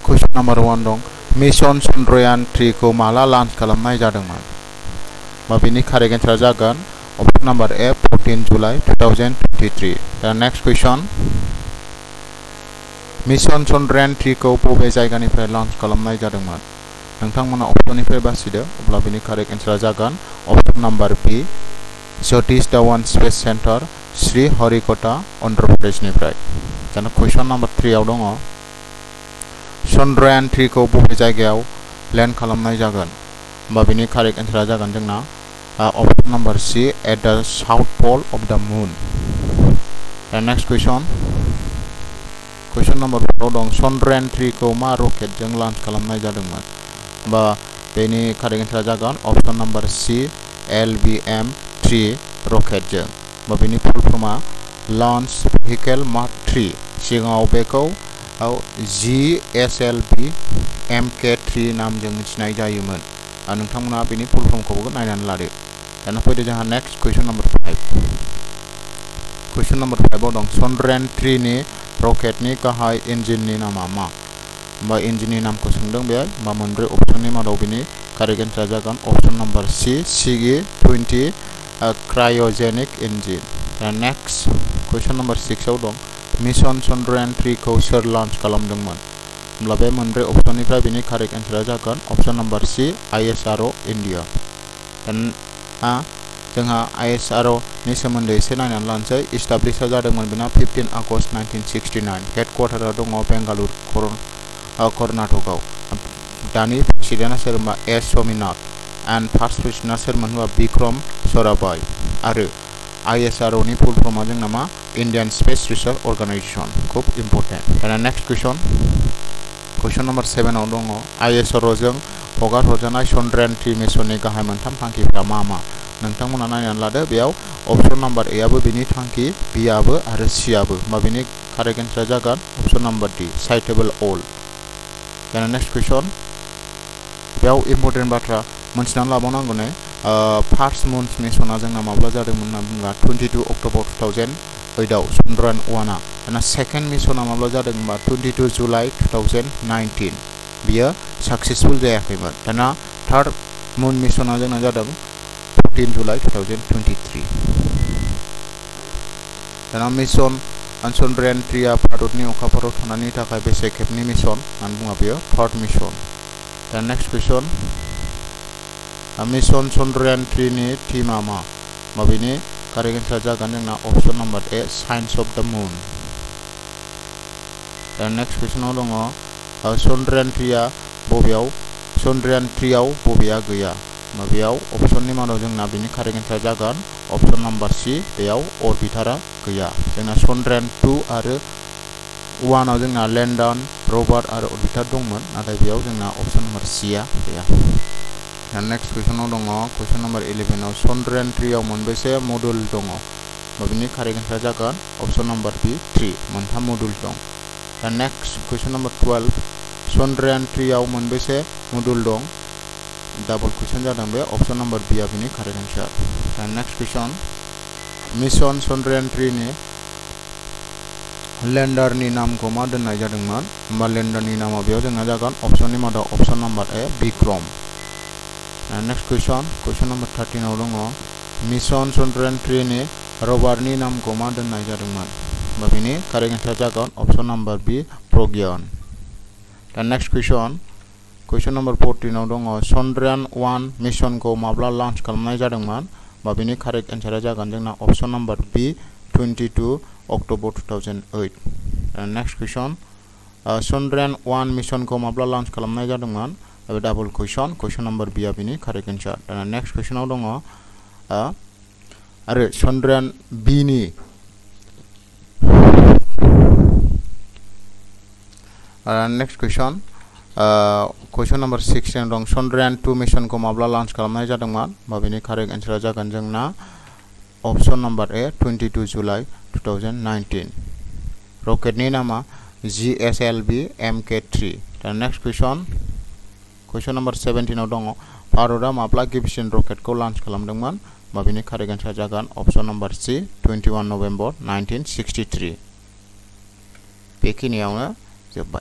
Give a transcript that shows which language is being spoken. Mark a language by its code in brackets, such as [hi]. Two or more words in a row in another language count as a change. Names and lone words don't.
[brx] नम्बर 1 दं मिशन चंद्रयान 3 को माला लॉन्च खालामनाय जादोंमोन बा बिनि [en] correct answer [brx] जागोन [en] option number A [brx] 14 जुलाई 2023 दा [en] next question [brx] मिशन चंद्रयान 3 को बबे जायगानिफ्राय लॉन्च खालामनाय जादोंमोन नोंथांमोना ऑप्शननिफ्राय बासिदो अब्ला बिनि [en] correct answer [brx] जागोन [en] option number B [brx] सतीश धवन स्पेस सेंटर श्रीहरिकोटा आंध्र प्रदेशनिफ्राय जाना [en] question number 3 [brx] आव दङ चंद्रयान 3 को बबे जायगायाव लैंड खालामनाय जागोन बा बिनि [en] correct answer [brx] जागोन जोंना [en] option number C at the south pole of the moon the next question number 4 [brx] दं चंद्रयान 3 को मा रॉकेट जों लॉन्च खालामनाय जादोंमोन बा बेनि [en] correct answer [brx] जागोन [en] option number C LBM-3 rocket [brx] जों बा बिनि [en] full form [brx] लॉन्च व्हीकल मार्क 3 सिगाङाव बेखौ GSLV MK3 नामजों मिथिनाय जायोमोन नोंथांमोना बेनि [en] full form [brx] नायनानै लादो दाना फैदो जोंहा [en] next question number 5 question [brx] नंबर 5 आव दं चंद्रयान 3 नि रॉकेटनि गाहाय इन्जिननि नामा मा बा इन्जिननि नामखौ सोंदों बे बा मोनब्रै ऑप्शननि मादाव बिनि [en] correct answer [brx] जागोन [en] option number C CE-20 cryogenic engine [brx] दा [en] next question number 6 [brx] आव दं मिशन चंद्रयान 3 को सोर लॉन्च खालामदोंमोन होमब्ला बे मोनब्रै ऑप्शननिफ्राय बिनि [en] correct answer [brx] जागोन [en] option number C ISRO India [brx] जोंहा ISRO नि सोमोन्दै एसे नायनानै लानोसै इस्टाब्लिश जादोंमोन बिना 15 आगस्ट 1969 हेडक्वार्टारा दङ बेंगालुरु कर्नाटकआव दानि प्रेसिडेन्टआ सोरमोन एस स्वामीनाथन [en] and first president [brx] सोरमोन होनबा विक्रम साराभाई आरो ISRO नि [en] full form [brx] जोंना मा इंडियन स्पेस रिसर्च अर्गेनाइजेशन खूब इम्पोर्टेंट दाना [en] next question number 7 [brx] आव दङ ISRO जों हगार हरजानाय चंद्रयान 3 मिशननि गाहाय मोनथाम थांखिफोरा मा मा नोंथांमोना नायनानै लादो बेयाव [en] option number A [brx] आबो बिनि थांखि बी आबो आरो सी आबो मा बिनि [en] correct answer [brx] जागोन [en] option number D suitable all [brx] दाना [en] next question [brx] बेयाव इम्पोर्टेंट बाथ्रा मोनथिनानै लाबावनांगौ ने [en] first moon mission [brx] जोंना माब्ला जादोंमोन होनना बुङोब्ला 22 अक्ट'बर 2008 आव चंद्रयान 1 आ दाना [en] second mission [brx] माब्ला जादों होनबा 22 जुलाई 2019 बियो सक्सेसफुल जायाखैमोन दाना [en] third moon mission [brx] जोंना जादों 14 जुलाई 2023 दाना मिशन चंद्रयान 3 आ भारतनि अखाफोराव थांनायनि थाखाय बेसे खेबनि मिशन होननानै बुङो बेयो [en] third mission [brx] दा [en] next question [brx] मिशन चंद्रयान 3 नि थीमा मा बेनि [en] correct answer [brx] जागोन जोंना [en] option number A science of the moon [brx] दा [en] next question [brx] दङ चंद्रयान 3 आ बबेयाव चंद्रयान 3 आव बबेया गैया बेयाव ऑप्शननि मादाव जोंना बिनि [en] correct answer [brx] जागोन [en] option number C [brx] बेयाव ऑर्बिटारा गैया जोंना चंद्रयान 2 आरो 1 आव जोंना [en] lander rover [brx] आरो ऑर्बिटर दंमोन नाथाय बेयाव जोंना [en] option number C [brx] आ गैया [en] next question [brx] दङ [en] question number 11 [brx] आव चंद्रयान 3 आव मोनबेसे मॉड्यूल दङ बिनि [en] correct answer [brx] जागोन [en] option number B [brx] 3 मोनथाम मॉड्यूल दं दा [en] next question number 12 [brx] चंद्रयान 3 आव मोनबेसे मॉड्यूल दं [en] double question [brx] जादों बे [en] option number B [brx] आ बिनि [en] correct answer [brx] दा [en] next question [brx] मिशन चंद्रयान 3 नि लैंडर नि नामखौ मा दोननाय जादोंमोन होमबा लैंडर नि नामा बेयाव जोंना जागोन ऑप्शननि मादाव [en] option number A [brx] विक्रम [en] next question number 13 [brx] आव दङ मिशन चंद्रयान 3 नि रोवर नि नामखौ मा दोननाय जादोंमोन होमबा बिनि [en] correct answer [brx] जागोन [en] option number B [brx] प्रज्ञान दा [en] next question number 14 [brx] आव दङ चंद्रयान 1 मिशन को माब्ला लॉन्च खालामनाय जादोंमोन बा बिनि [en] correct answer [brx] जागोन जोंना [en] option number B [brx] 22 अक्ट'बर 2008 [en] next question [brx] चंद्रयान 1 मिशन को माब्ला लॉन्च खालामनाय जादोंमोन [en] double question number B [brx] आ बिनि [en] correct answer [brx] दाना [en] next question [brx] दङ आरो चंद्रयान बी नि [en] next question number 16 [brx] दं चंद्रयान 2 मिशन को माब्ला लॉन्च खालामनाय जादोंमोन बा बिनि [en] correct answer [brx] जागोन जोंना [en] option number A [brx] 22 जुलाई 2019 रॉकेटनि नामा GSLV MK3 दा [en] next question number 17 [brx] आव दङ भारतआ माब्ला गिबिसिन रॉकेटखौ लॉन्च खालामदोंमोन बा बिनि [en] correct answer [brx] जागोन [en] option number C [brx] 21 नवेम्बर 1963 बेखिनियावनो जोबबाय।